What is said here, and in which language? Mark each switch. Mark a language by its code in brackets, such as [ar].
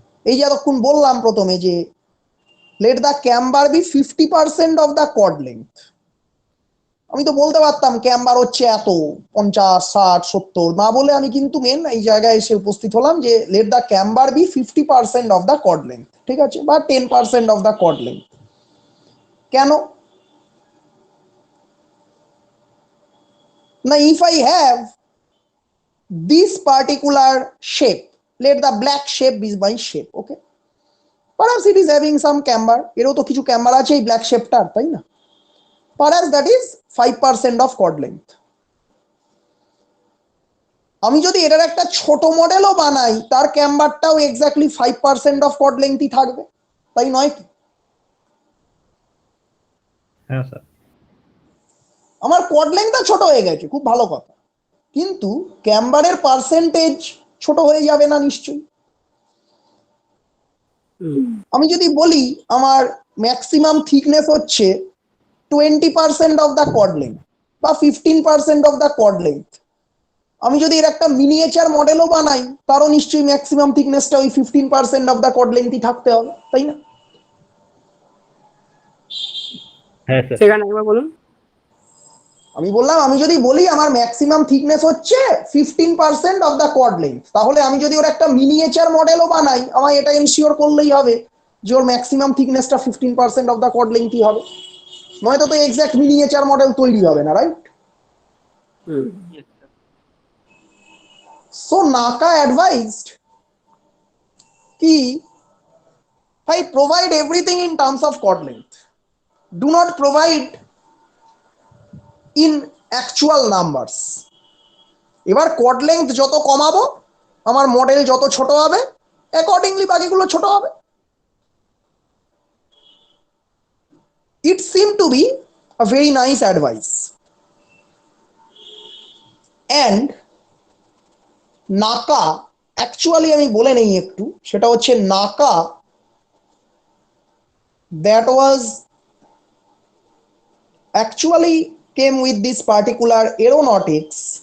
[bn] এই যে এতক্ষণ বললাম প্রথমে যে [en] let the camber be 50% of the chord length, [bn] আমি তো বলতে পারতাম ক্যাম্বার হচ্ছে এত 50, 60, 70 না বলে আমি কিন্তু মেন এই জায়গায় এসে উপস্থিত হলাম যে let the camber be 50% [en] of the chord length, [bn] ঠিক আছে, বা 10% of the chord length। কেন না, [en] if I have this particular shape, let the black shape be my shape, okay, perhaps it is having some camber, [bn] এরও তো কিছু camber আছে এই ব্ল্যাক শেপটার, তাই না? [en] perhaps that is 5% of chord length। [bn] আমি যদি এটার একটা ছোট মডেলও বানাই, তার ক্যাম্বারটাও এক্স্যাক্টলি 5% অফ কর্ড লেন্থই থাকবে, তাই নয় কি? হ্যাঁ স্যার আমার কর্ড লেন্থটা ছোট হয়ে গেছে, খুব ভালো কথা, কিন্তু ক্যাম্বারের পার্সেন্টেজ ছোট হয়ে যাবে না নিশ্চয়ই? আমি যদি বলি আমার ম্যাক্সিমাম থিকনেস হচ্ছে 20% [en] of the chord length [bn] বা 15% অফ দ্য কর্ড লেন্থ, আমি যদি এর একটা মিনিয়েচার মডেলও বানাই, তারও নিশ্চয়ই ম্যাক্সিমাম থিকনেসটা ওই 15% অফ দ্য কর্ড লেন্থই থাকতে হবে, তাই না? হ্যাঁ স্যার সেখানে একবার বলুন। আমি বললাম আমি যদি বলি আমার ম্যাক্সিমাম থিকনেস হচ্ছে 15% অফ দ্য কর্ড লেন্থ, তাহলে আমি যদি ওর একটা মিনিয়েচার মডেলও বানাই, আমায় এটা এনশিওর করলেই হবে যে ওর ম্যাক্সিমাম থিকনেসটা 15% অফ দ্য কর্ড লেন্থই হবে, নয়তো তো এক্স্যাক্ট মিনিয়েচার মডেল তৈরি হবে না, right? [en] So NACA advised ki I provide everything in terms of chord length, do not provide in actual numbers। [bn] এবার chord length যত কমাবো আমার মডেল যত ছোট হবে, অ্যাকর্ডিংলি বাকিগুলো ছোট হবে। [en] It seemed to be a very nice advice, and NACA actually [bn] আমি বলে নেই একটু, সেটা হচ্ছে [en] NACA that was actually came with this particular aeronautics।